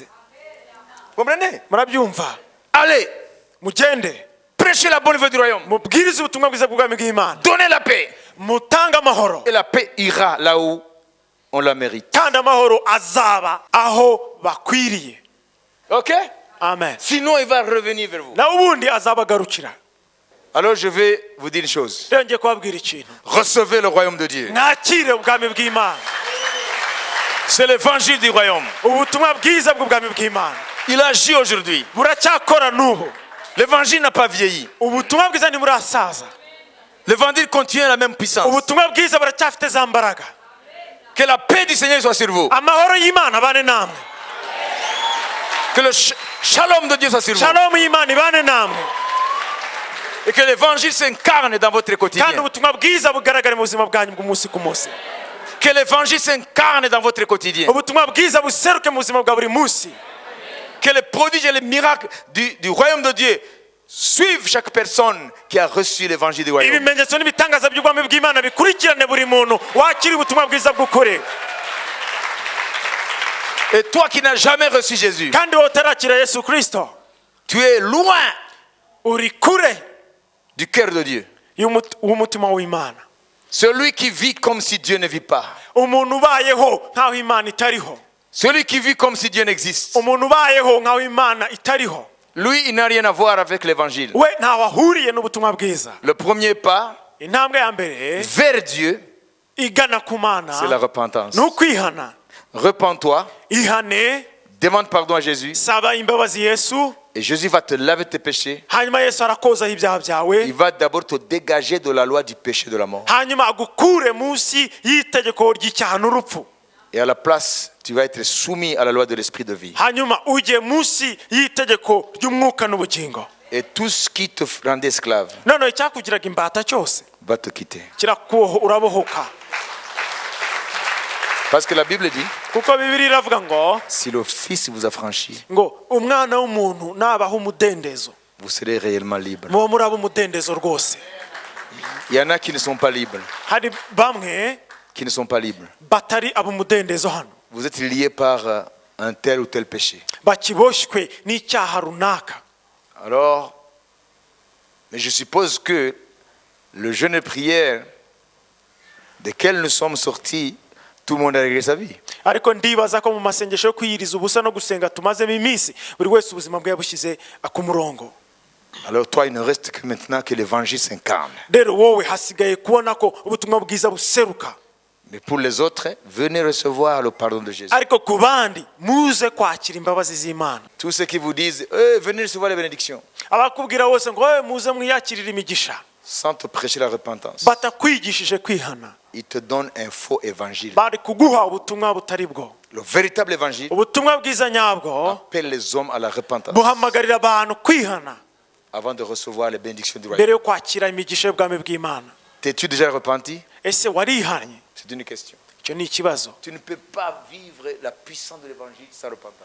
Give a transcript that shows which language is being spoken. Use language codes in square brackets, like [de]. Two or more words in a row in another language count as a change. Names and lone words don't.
[fr] Comprenez? [rw] Murabyumva? [fr] Allez, [rw] mugende. [fr] Prêchez la bonne nouvelle du royaume. [rw] Mubwirize ubutumwa bwiza bw'ubwami bw'Imana. [fr] Donnez la paix. [rw] Mutanga amahoro. [fr] Et la paix ira là où on la mérite. [rw] Kandi amahoro azaba aho bakwiriye. [fr] OK? Amen. Sinon il va revenir vers vous. [rw] Na ubundi azabagarukira. [fr] Alors je vais vous dire une chose. [rw] Ngiye kubabwira ikintu. [fr] Recevez le royaume de Dieu. [rw] Mwakire ubwami bw'Imana. [fr] C'est l'évangile du royaume. [rw] Ubutumwa bwiza bw'ubwami bw'Imana. [fr] Il agit aujourd'hui. [rw] Buracyakora n'ubu. [fr] L'évangile n'a pas vieilli. [rw] Ubutumwa bwiza ntimurasaza. [fr] L'évangile continue à la même puissance. [rw] Ubutumwa bwiza buracyafite za mbaraga. [fr] Que la paix du Seigneur soit sur vous. [rw] Amahoro y'Imana bane namwe. [fr] Que le shalom de Dieu soit sur vous. [rw] Shalom y'Imana bane namwe. [fr] Et que l'évangile s'incarne dans votre quotidien. [rw] Kandi ubutumwa bwiza bugaragare mu buzima bwanyu bw'umunsi ku munsi. [fr] Que l'évangile s'incarne dans votre quotidien. [rw] Ubutumwa bwiza buseruke mu buzima bwa buri munsi. [fr] Que les prodiges et les miracles du royaume de Dieu suivent chaque personne qui a reçu l'évangile du royaume. [rw] Ibimenyetso n'ibitangaza by'ubwami bw'Imana bikurikirane buri muntu wakiri ubutumwa bwiza bw'ukuri. [fr] Et toi qui n'as jamais reçu Jésus, [rw] kandi wotarakira Yesu Kristo, [fr] tu es loin [rw] uri kure [fr] du cœur de Dieu. [rw] w'umutima w'Imana. [fr] Celui qui vit comme si Dieu ne vit pas. [rw] Umuntu ubayeho nkaho Imana itariho. [fr] Celui qui vit comme si Dieu n'existe. [rw] Umuntu ubayeho nkaho Imana itariho. [fr] Lui, il n'a rien à voir avec l'évangile. [rw] We ntaho ahuriye n'ubutumwa bwiza. [fr] Le premier pas [rw] intambwe ya mbere [fr] vers Dieu, [rw] igana ku Mana, [fr] c'est la repentance. [rw] n'ukwihana. [fr] Repends-toi, [rw] ihane, [fr] demande pardon à Jésus, [rw] saba imbabazi Yesu, [fr] et Jésus va te laver tes péchés. [rw] hanyuma Yesu arakozaho ibyaha byawe. [fr] Il va d'abord te dégager de la loi du péché et de la mort. [rw] hanyuma agukure munsi y'itegeko ry'icyaha n'urupfu. [fr] Et à la place, tu vas être soumis à la loi de l'esprit de vie. [rw] hanyuma ujye munsi y'itegeko ry'umwuka n'ubugingo. [fr] Et tout ce qui te rendait esclave [rw] noneho icyakugiraga imbata cyose [fr] va te quitter. [rw] urabohoka. [fr] Parce que la Bible dit, [rw] kuko Bibiliya iravuga ngo [fr] si le Fils vous affranchit, [rw] ngo umwana w'umuntu nabaho umudendezo, [fr] vous serez réellement libre. [rw] muba muraba umudendezo rwose. [fr] Il y en a qui ne sont pas libres. [rw] hari bamwe [fr] Qui ne sont pas libres. [rw] batari ab'umudendezo hano. [fr] Vous êtes liés par un tel ou tel péché. [rw] bakiboshywe n'icyaha runaka. [fr] Alors, mais je suppose que le jeûne et prière desquels nous sommes sortis, tout le monde a réglé sa vie. [rw] ariko ndibaza ko mu masengesho yo kwiyiriza ubusa no gusenga tumazemo iminsi buri wese ubuzima bwe yabushyize ku murongo. [fr] Alors toi, il ne reste que maintenant que l'évangile s'incarne. [rw] rero wowe hasigaye kubona ko ubutumwa bwiza buseruka. [fr] Mais pour les autres, venez recevoir le pardon de Jésus. [rw] ariko ku bandi muze kwakira imbabazi z'Imana. [fr] Tous ceux qui vous disent, venez recevoir les bénédictions, [rw] abakubwira bose ngo muze mwiyakirire imigisha, [fr] sans te prêcher la repentance, [rw] batakwigishije kwihana, [fr] ils te donnent un faux évangile. [rw] bari kuguha ubutumwa butari bwo. [fr] Le véritable évangile [rw] ubutumwa bwiza nyabwo [fr] appelle les hommes à la repentance [rw] buhamagarira abantu kwihana [fr] avant de recevoir les bénédictions du [rw] mbere [fr] royaume. [rw] yo kwakira imigisha y'ubwami bw'Imana. [fr] T'es-tu déjà repenti? [rw] ese warihanye? [fr] C'est une question. [rw] icyo ni ikibazo. [fr] Tu ne peux pas vivre la puissance de l'évangile sans repentance.